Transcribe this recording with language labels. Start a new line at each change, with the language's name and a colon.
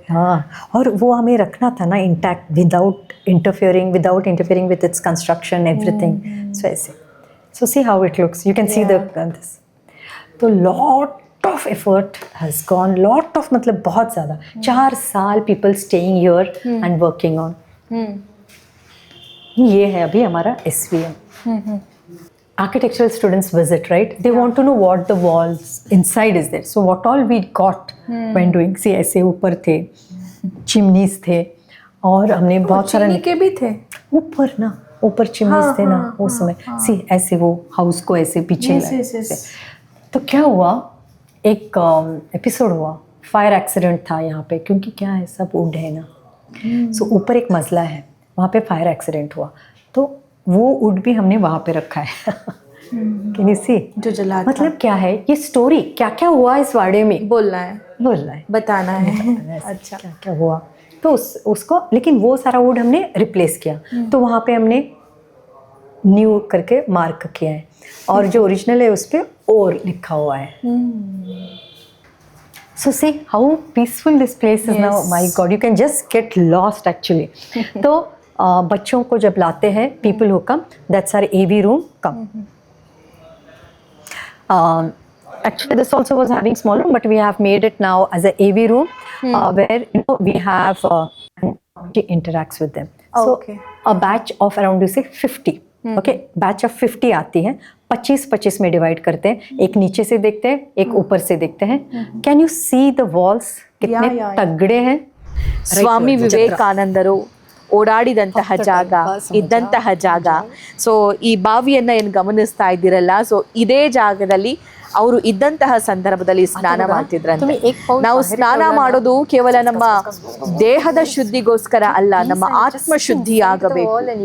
Hindi: हाँ, और वो हमें रखना था ना intact,
English: Without interfering with its construction everything.
Hindi: सो ऐसे.
English: So see how it looks, you can see this. तो lot of effort has gone, lot of
Hindi: मतलब बहुत ज़्यादा.
English: 4 साल people staying here and working on.
Hindi: ये है अभी हमारा SVM.
English: Architectural students visit, right? They want to know what the walls inside is there. So what all we got when doing, see
Hindi: ऐसे ऊपर थे, चिमनीज थे, और हमने बहुत सारा चीनी के भी थे ऊपर ना, ऊपर चिमनीज थे ना उस समय. सी ऐसे वो हाउस को ऐसे पीछे लाए. तो क्या हुआ, एक एपिसोड हुआ, फायर एक्सीडेंट था यहाँ पे, क्योंकि क्या है सब वुड है ना. सो ऊपर एक मजला है, वहाँ पे फायर एक्सीडेंट हुआ, तो वो वुड भी हमने वहाँ पे रखा है.
English: can you see,
Hindi: जो जला मतलब क्या है ये स्टोरी, क्या क्या हुआ इस वाड़े में बोलना है, बताना है. अच्छा, क्या क्या हुआ. तो उसको, लेकिन वो सारा वुड हमने रिप्लेस किया. तो वहाँ पे हमने न्यू करके मार्क किया है, और जो ओरिजिनल है उस पर और लिखा हुआ है.
English: So see how peaceful this place is now. My God, you can just get lost actually.
Hindi: तो बच्चों को जब लाते हैं,
English: people who come, that's our AV room. Come. Actually, this also was having small room, but we have made it now as a AV room, where we have interacts with them. So a batch of around, you say, 50.
Hindi: Okay, batch of 50 आती है, 25-25 में divide करते हैं. एक नीचे से देखते हैं, एक ऊपर से देखते हैं.
English: can you see the walls
Hindi: कितने तगड़े हैं.
Kannada: ಸ್ವಾಮಿ ವಿವೇಕಾನಂದರು ಓಡಾಡಿದಂತಹ ಜಾಗ, ಇದ್ದಂತಹ ಜಾಗ. ಸೊ ಈ ಬಾವಿಯನ್ನು ಏನು ಗಮನಿಸ್ತಾ ಇದ್ದೀರಲ್ಲ, ಸೊ ಇದೇ ಜಾಗದಲ್ಲಿ ಅವರು ಇದ್ದಂತಹ ಸಂದರ್ಭದಲ್ಲಿ ಸ್ನಾನ ಮಾಡ್ತಿದ್ರಂತೆ. ನಾವು ಸ್ನಾನ ಮಾಡೋದು ಕೇವಲ ನಮ್ಮ ದೇಹದ ಶುದ್ಧಿಗೋಸ್ಕರ ಅಲ್ಲ, ನಮ್ಮ ಆತ್ಮ ಶುದ್ಧಿ ಆಗಬೇಕು.